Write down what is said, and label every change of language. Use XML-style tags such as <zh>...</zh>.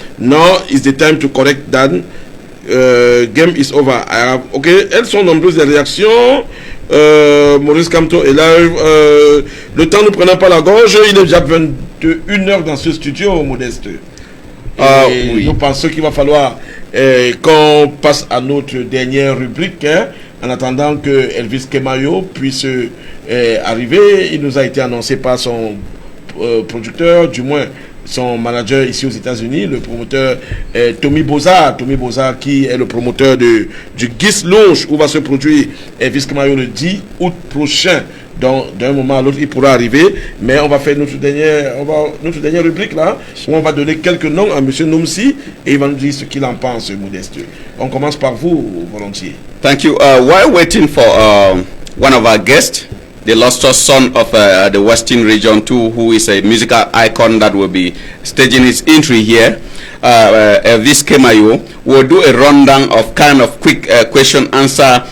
<en>Now is the time to correct that. Game is over.</en> <fr>Ok, elles sont nombreuses les réactions. Maurice Kamto est là. Le temps ne prenant pas la gorge, il est déjà 21h dans ce studio, Modeste. Oui. Nous pensons qu'il va falloir qu'on passe à notre dernière rubrique, hein, en attendant que Elvis Kemayo puisse arriver. Il nous a été annoncé par son producteur, du moins son manager ici aux États-Unis, le promoteur Tommy Bozard. Tommy Bozard qui est le promoteur du Gis Lounge où va se produire Elvis Camayo le 10 août prochain. Donc d'un moment à l'autre il pourra arriver, mais on va faire notre dernière rubrique là où on va donner quelques noms à monsieur Nomsi et il va nous dire ce qu'il en pense, Modeste. On commence par vous volontiers.</fr> <en>Thank you. While waiting for one of our guests, the illustrious son of the Western Region too, who is a musical icon that will be staging his entry here, Elvis Camayo, will do a rundown of kind of quick question answer.</en>